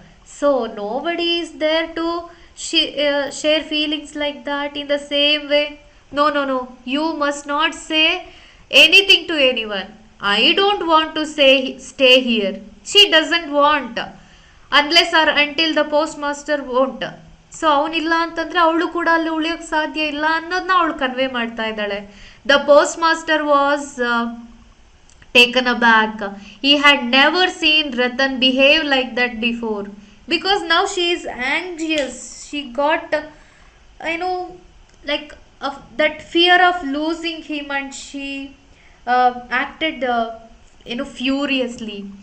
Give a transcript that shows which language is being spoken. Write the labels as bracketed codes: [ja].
[en] So nobody is there to share feelings like that in the same way. No. You must not say anything to anyone. I don't want to stay here. She doesn't want. Unless or until the postmaster won't. [kn] So ಅವನಿಲ್ಲ ಅಂತಂದರೆ ಅವಳು ಕೂಡ ಅಲ್ಲಿ ಉಳಿಯೋಕ್ಕೆ ಸಾಧ್ಯ ಇಲ್ಲ ಅನ್ನೋದನ್ನ ಅವಳು convey ಮಾಡ್ತಾ ಇದ್ದಾಳೆ. [en] The post master was taken aback. He had never seen Ratan behave like that before, because now she is anxious. She got, you know, like of that fear of losing him, and she acted, furiously.